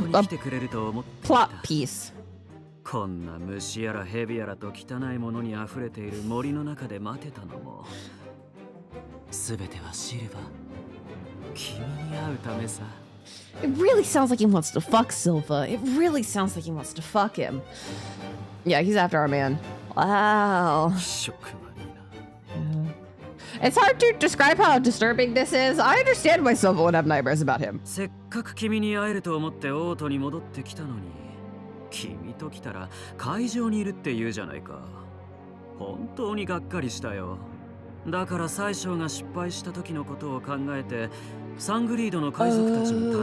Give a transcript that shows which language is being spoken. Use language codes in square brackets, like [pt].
[ja] ここに来てくれると思っていた。 [en] plot piece. [ja] こんな虫やら蛇やらと汚いものに溢れている森の中で待てたのも、すべてはシルバ、君に会うためさ。 [en] It really sounds like he wants to fuck Silva. It really sounds like he wants to fuck him. Yeah, he's after our man. Wow. [ja] 気色悪いな。 [en] It's hard to describe how disturbing this is. I understand why Silva would have nightmares about him. [ja] せっかく君に会えると思ってオートに戻ってきたのに、君と来たら会場にいるって言うじゃないか。本当にがっかりしたよ。だから宰相が失敗した時のことを考えて、サングリードの海賊たちに頼